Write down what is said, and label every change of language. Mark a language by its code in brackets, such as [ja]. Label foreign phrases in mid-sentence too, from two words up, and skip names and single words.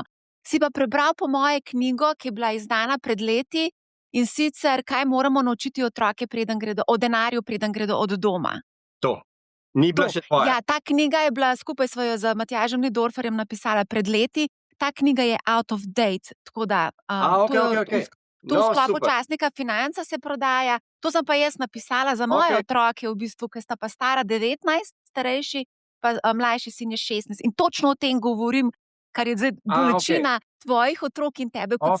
[sl] Si pa prebral po moje knjigo, ki je bila izdana pred leti, in sicer, kaj moramo naučiti otroke, o denarju, preden gredo od doma. To. Ni bila To. še tvoja. Ja, ta knjiga je bila, skupaj sva jo z Matjažem Nidorferjem napisala pred leti. Ta knjiga je [en] out of date, [sl] tako da to Okej, je okej, okej. to v No, sklopu super. časnika Financa se prodaja. To sem pa jaz napisala za moje Okej. otroke, v bistvu, ki sta pa stara 19, starejši, pa mlajši sin je 16. In točno o tem govorim, kar je zdaj okej. bolečina tvojih otrok in tebe kot